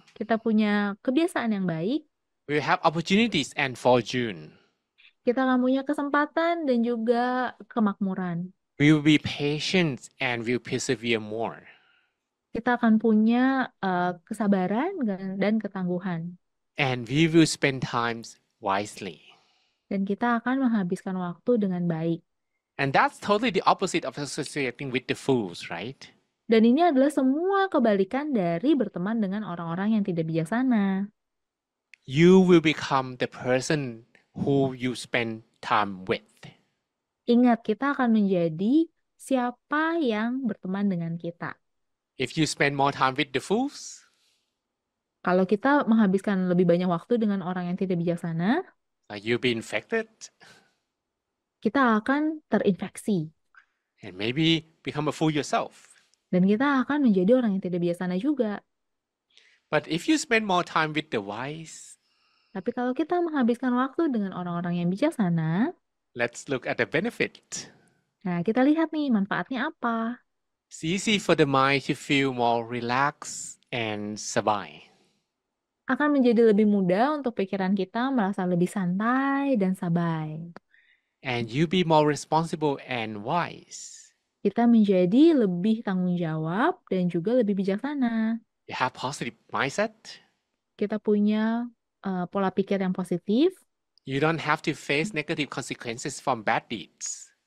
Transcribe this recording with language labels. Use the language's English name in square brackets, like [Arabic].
[Indonesian] kita punya kebiasaan yang baik, [English] We will have opportunities and fortune. [Indonesian] kita akan punya kesempatan dan juga kemakmuran. [English] We will be patient and will persevere more. [Indonesian] Kita akan punya kesabaran dan ketangguhan. [English] And we will spend times wisely. [Indonesian] Dan kita akan menghabiskan waktu dengan baik. [English] And that's totally the opposite of associating with the fools, right? [Indonesian] Dan ini adalah semua kebalikan dari berteman dengan orang-orang yang tidak bijaksana. [English] You will become the person who you spend time with. [Indonesian] Ingat, kita akan menjadi siapa yang berteman dengan kita. [English] If you spend more time with the fools, [Indonesian] Kalau kita menghabiskan lebih banyak waktu dengan orang yang tidak bijaksana, [English] you'll be infected [Indonesian] kita akan terinfeksi. [English] and maybe become a fool yourself. [Indonesian] Dan kita akan menjadi orang yang tidak bijaksana juga. [English] But if you spend more time with the wise, [Indonesian] Tapi kalau kita menghabiskan waktu dengan orang-orang yang bijaksana, [English] let's look at the benefit. [Indonesian] nah kita lihat nih manfaatnya apa. [English] It's easy for the mind to feel more relaxed and sabai. [Indonesian] Akan menjadi lebih mudah untuk pikiran kita merasa lebih santai dan sabai. [English] And you be more responsible and wise. [Indonesian] Kita menjadi lebih tanggung jawab dan juga lebih bijaksana. [English] You have positive mindset. [Indonesian] Kita punya pola pikir yang positif. [English] You don't have to face negative consequences from bad deeds.